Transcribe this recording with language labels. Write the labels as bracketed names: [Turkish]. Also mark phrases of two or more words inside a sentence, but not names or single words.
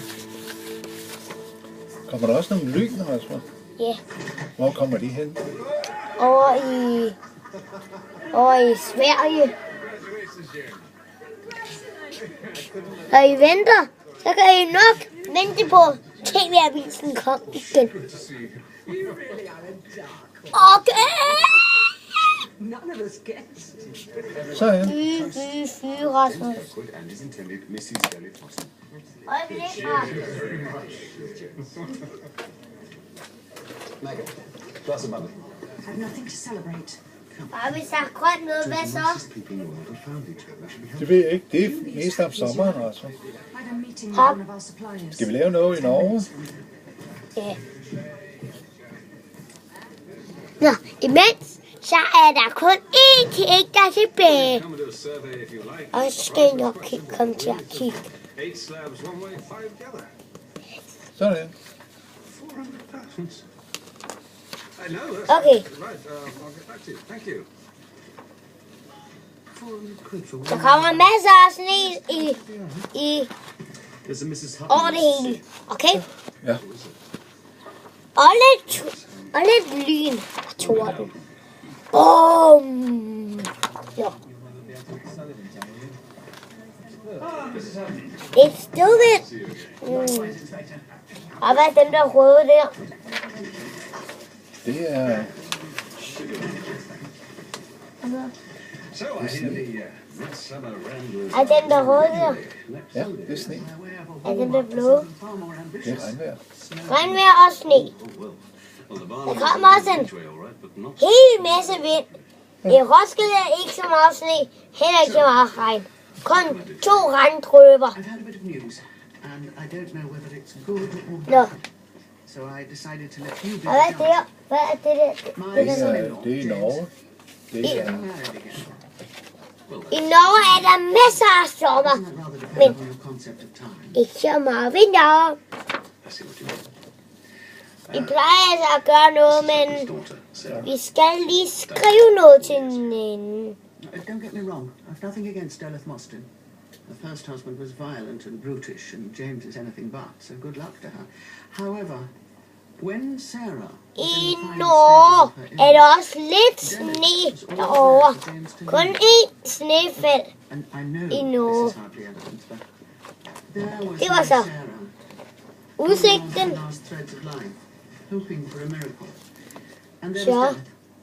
[Danish] Kommer der også nogle lyn, Rasmus? Ja, Hvor kommer de hen? over i Sverige. Når I venter, så kan I nok vente på TV-avisen kom igen. Okay! [English] None of us guessed. [Danish] Så her. Fy, Rasmus. [English] Kirkwood and his intended Mrs. Shelley Foster. [Danish] Øjeblik, Rasmus. [English] Megan, glass of money. I have nothing to celebrate. [Danish] Bare hvis der er grønt noget, hvad så? [English] Nicest people in the world have found each other. Should be [Danish] Det ved jeg ikke. Det er mest om sommeren, Rasmus. [English] I had a meeting with one of our suppliers. [Danish] Skal vi lave noget i Norge? Ja. Nå, imens, så er der kun én ting, der er tilbage. [English] Come and do a survey if you like. [Danish] Og så skal I nok komme til at kigge. [English] 8 slabs one way, 5 the other. [Danish] Sådan. [English] 400,000. I know. That's Okay. right. I'll get back to you. Thank you. 400 quid for [Danish] Der [English] one. [Danish] kommer masser af sne i [English] There's a Mrs. [Danish] over [English] Hutton. [Danish] det hele. Okay? Ja. Og lidt lyn og torden. Bum! Ja. [English] It's stupid. [Danish] Og hvad er dem der røde der? Det er... [English] So I hear the midsummer ramblers. [Danish] Er dem der røde der? Ja, det er sne. Er dem der blå? Det er regnvejr. Regnvejr og sne. [English] Well, the [Danish] Der [English] barn [Danish] kommer også en [English] way, all right, but not. [Danish] hel masse vind. I Roskilde er ikke så meget sne, heller ikke så meget regn. Kun 2 regndrøber. [English] I've had a bit of news, and I don't know whether it's good or [Danish] Nå, [English] bad. So I decided to let you be [Danish] og hvad er [English] the [Danish] det der? Hvad er det der? [English] My son-in-law, [Danish] Det er i Norge. Det er... [English] getting married again. [Danish] I Norge er der masser af sommer, [English] Doesn't that rather depend on your concept of time? [Danish] ikke så meget vinter. [English] I see what you mean. [Danish] Vi plejer altså at gøre noget, men [English] His daughter, Sarah. [Danish] vi skal lige skrive noget til hende. [English] Don't get me wrong. I've nothing against Elith Mostyn. Her first husband was violent and brutish, and James is anything but, so good luck to her. However, when Sarah was [Danish] I [English] in the final [Danish] Norge [English] stages of her [Danish] er der [English] illness, [Danish] også lidt sne derovre. Kun én snefald. [English] and I know [Danish] i Norge. [English] this is hardly evidence, but there was [Danish] Det var [English] my [Danish] så [English] Sarah, holding on to [Danish] udsigten. [English] the last threads of life, hoping for a miracle. And there [Danish] Så [English] was death.